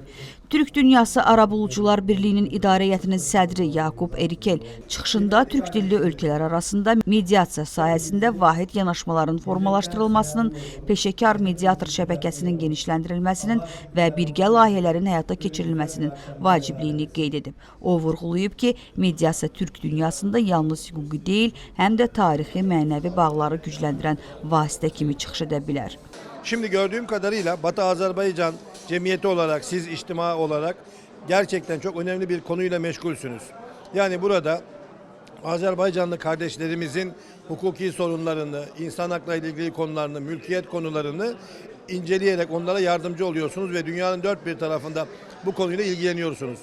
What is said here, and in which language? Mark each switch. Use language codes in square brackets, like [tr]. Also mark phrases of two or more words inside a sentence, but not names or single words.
[az] Türk Dünyası Arabulucular Birliyinin İdarə Heyətinin sədri Yakub Erikel çıxışında türk dilli ölkələr arasında mediasiya sahəsində vahid yanaşmaların formalaşdırılmasının, peşəkar mediator şəbəkəsinin genişləndirilməsinin və birgə layihələrin həyata keçirilməsinin vacibliyini qeyd edib. O vurğulayıb ki, mediasiya türk dünyasında yalnız hüquqi deyil, həm də tarixi, mənəvi bağları gücləndirən vasitə kimi çıxış edə bilər. [tr] Şimdi gördüğüm kadarıyla Batı Azerbaycan cemiyeti olarak, siz içtima olarak gerçekten çok önemli bir konuyla meşgulsünüz. Yani burada Azerbaycanlı kardeşlerimizin hukuki sorunlarını, insan hakları ile ilgili konularını, mülkiyet konularını inceleyerek onlara yardımcı oluyorsunuz ve dünyanın dört bir tarafında bu konuyla ilgileniyorsunuz.